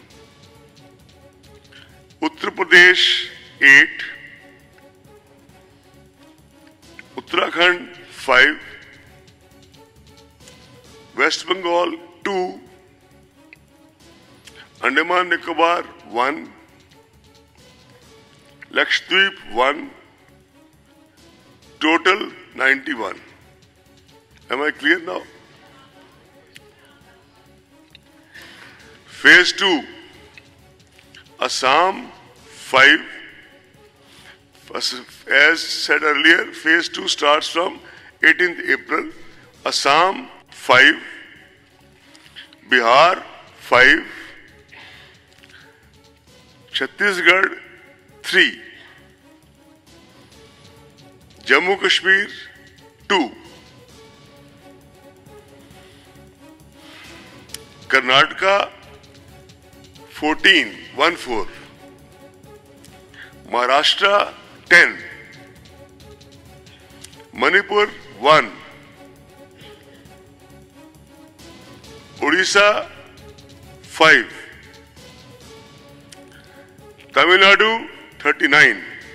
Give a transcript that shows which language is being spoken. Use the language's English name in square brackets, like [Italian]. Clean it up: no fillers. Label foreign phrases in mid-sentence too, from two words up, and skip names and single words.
[English] Uttar Pradesh, 8. Uttarakhand, 5. West Bengal, 2. Andaman Nicobar, 1. Lakshadweep, 1. Total, 91. Am I clear now? Phase 2. Assam, 5. As said earlier, phase 2 starts from 18th April. Assam 5, Bihar 5, Chhattisgarh 3, Jammu Kashmir 2, Karnataka 14, 1-4, Maharashtra 10, Manipur 1, Odisha 5, Tamil Nadu 39,